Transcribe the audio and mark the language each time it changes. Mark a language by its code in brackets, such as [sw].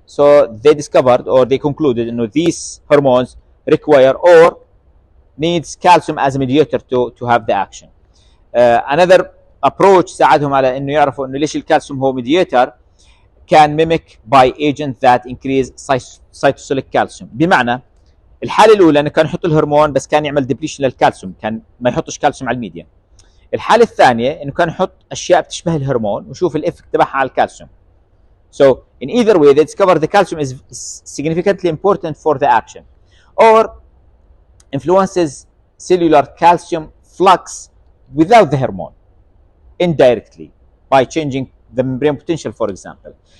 [en] So they discovered or they concluded these hormones require or needs calcium as a mediator to have the action. Another approach [ar] ساعدهم على انه يعرفوا انه ليش الكالسيوم هو [en] mediator can mimic by agent that increase cytosolic calcium. [ar] بمعنى الحالة الأولى انه كان يحط الهرمون بس كان يعمل depletion للكالسيوم، كان ما يحطش كالسيوم على الميديا. الحالة الثانية انه كان يحط اشياء بتشبه الهرمون وشوف الافكت تبعها على الكالسيوم. [en] So in either way they discover the calcium is significantly important for the action or influences cellular calcium flux without the hormone indirectly by changing the membrane potential, for example.